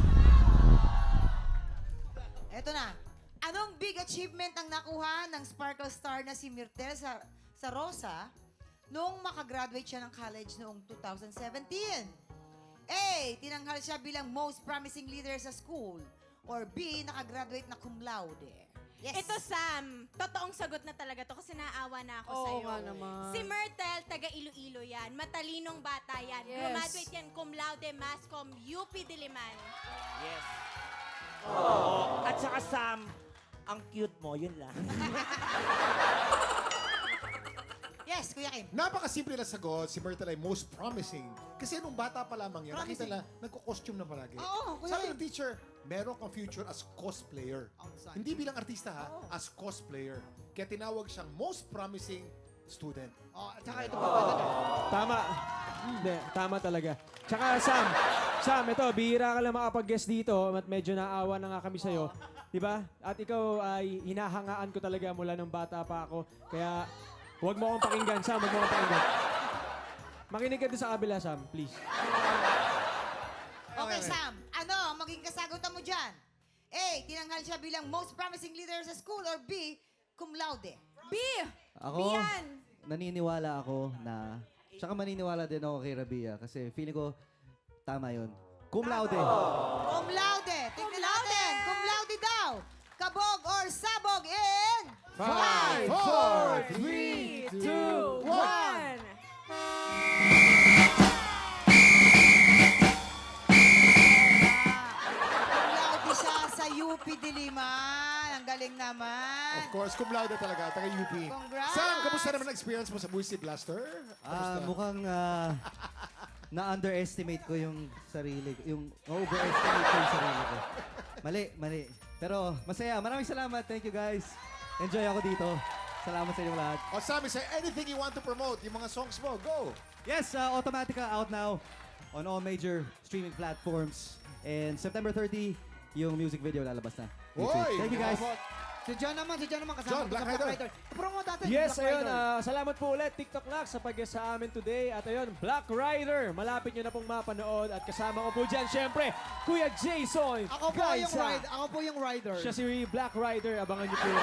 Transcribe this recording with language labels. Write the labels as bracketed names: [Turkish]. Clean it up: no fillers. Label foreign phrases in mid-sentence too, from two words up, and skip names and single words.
[Filipino] Eto na. Anong [English] big achievement [Filipino] ang nakuha ng Sparkle Star na si Myrtle sa Rosa noong makagraduate siya ng college noong 2017? A. Tinanghal siya bilang [English] most promising leader [Filipino] sa school. Or B. Nakagraduate na [Latin] cum laude. [Filipino] Yes. Ito, Sam, totoong sagot na talaga to kasi naawa na ako Oo sa'yo. nga naman. Si Myrtle, taga Iloilo yan. Matalinong bata yan. Yes. Graduate yan [Latin] cum laude, [Filipino] Mascom, UP Diliman. Yes. Oo. At saka Sam, ang cute mo, yun lang. Yes, Kuya Kim. Napakasimple na sagot, si Myrtle ay [English] most promising. [Filipino] Kasi nung bata pa lamang yan, nakita na, nagko-costume na palagi. Oo, kuya. Sabi ng teacher, meron kang [English] future as cosplayer. [Filipino] Outside. Hindi bilang artista ha, [English] as cosplayer. [Filipino] Kaya tinawag siyang [English] most promising student. [Filipino] Oh, at saka ito pa ba? Tama. Hindi, tama talaga. Tsaka, Sam, ito, bihira ka lang makapag-guest dito at medyo naawa na nga kami sa'yo. Di ba? At ikaw ay hinahangaan ko talaga mula nung bata pa ako. Kaya, huwag mo akong pakinggan, Sam. Huwag mo akong pakinggan. Makinig ka doon sa kabila, Sam. Please. Okay, Sam. Ano ang maging kasagutan mo dyan? A. Tinanghal siya bilang most promising leader sa school. [English] Or B. [Latin] Cum laude. [Filipino] B! Ako, Bian! naniniwala ako na... Tsaka maniniwala din ako kay Rabia kasi feeling ko tama yun. [Latin] Cum laude. Cum laude. [Filipino] Tignan natin. [Latin] Cum laude [Filipino] daw. Kabog or sabog in... 5, 4, 3, 2, 1. [Latin] Cum laude [Filipino] siya sa UP Diliman. Ang galing naman. [English] Of course, [Latin] cum laude [Filipino] talaga, taga UP. Congrats! Sam, kamusta naman ang experience mo sa Buisi Blaster? Mukhang na-underestimate ko yung sarili ko. Yung overestimate ko yung sarili ko. Mali. Pero masaya. Maraming salamat. [English] Thank you guys. [Filipino] Enjoy ako dito. Salamat sa inyo lahat. [English] O Sam, is there anything you want to promote? [Filipino] Yung mga songs mo, go! [English] Yes, Automatica out now on all major streaming platforms. And September 30, [Filipino] yung music video lalabas na. Hoy! [English] Thank you guys. [Filipino] Si John naman kasama John, ko Black sa Rider. Promote natin. Yes, Black ayun. Rider. Salamat po ulit, TikTok Lock, sa pag-guest sa amin today. At ayun, Black Rider. Malapit nyo na pong mapanood. At kasama ko po dyan, syempre, Kuya Jason. Ako po yung rider. Siya si Black Rider. Abangan nyo po yan.